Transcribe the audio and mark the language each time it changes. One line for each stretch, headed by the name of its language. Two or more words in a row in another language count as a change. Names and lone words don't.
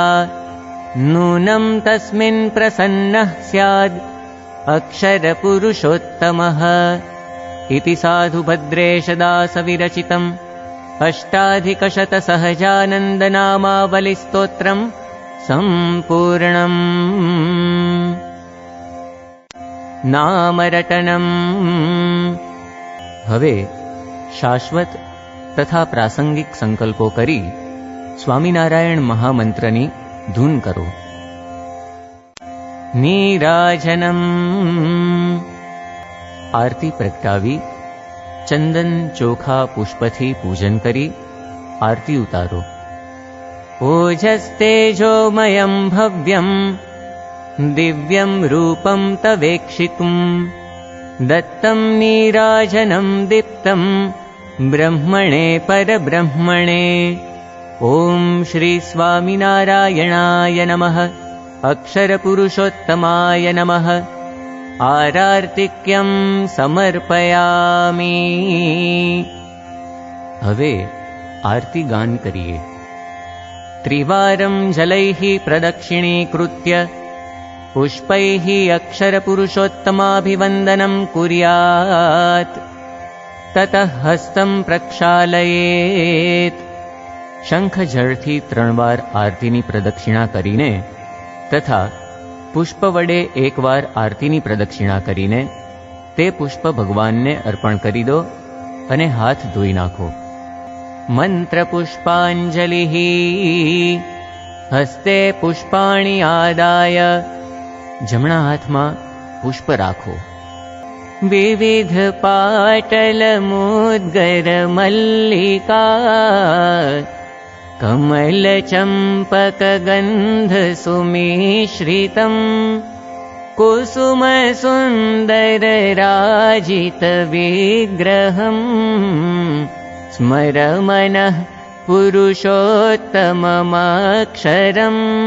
Sanskrit: नूनं तस्मिन् प्रसन्नः स्याद् अक्षरपुरुषोत्तमः। इति साधुभद्रेशदासविरचितम् अष्टाधिकशतसहजानन्दनामावलिस्तोत्रम् सम्पूर्णम्. नामरटनम्.
Gujarati: હવે શાશ્વત તથા પ્રાસંગિક સંકલ્પો કરી સ્વામિનારાયણ મહામંત્રની ધૂન કરો.
Sanskrit: નીરાજનમ.
Gujarati: આરતી પ્રગટાવી ચંદન ચોખા પુષ્પથી પૂજન કરી આરતી ઉતારો.
Sanskrit: ओजस्तेजोमयं भव्यं दिव्यं रूपं तवेक्षितुं दत्तं नीराजनं दीप्तं ब्रह्मणे परब्रह्मणे. ॐ श्री स्वामिनारायणाय नमः. अक्षरपुरुषोत्तमाय नमः. आरार्तिक्यं समर्पयामि.
Gujarati: હવે આરતી ગાન કરીએ.
Sanskrit: त्रिवारं जलैः प्रदक्षिणीकृत्य पुष्पैः अक्षरपुरुषोत्तमाभिवंदनं कुर्यात्. ततः हस्तं प्रक्षालयेत्.
Gujarati: શંખ જળથી 3 વાર આરતીની પ્રદક્ષિણા કરીને તથા પુષ્પ વડે 1 વાર આરતીની પ્રદક્ષિણા કરીને તે પુષ્પ ભગવાનને અર્પણ કરી દો અને હાથ ધોઈ નાખો.
Sanskrit: मन्त्रपुष्पाञ्जलिः। हस्ते पुष्पाणि आदाय
Gujarati: જમણા હાથમાં પુષ્પ રાખો।
Sanskrit: विविध पाटल मुद्गर मल्लिका कमल चंपक गंध सुमिश्रितम् कुसुम सुंदर राजित विग्रहम् स्मर मनः पुरुषोत्तममक्षरम्।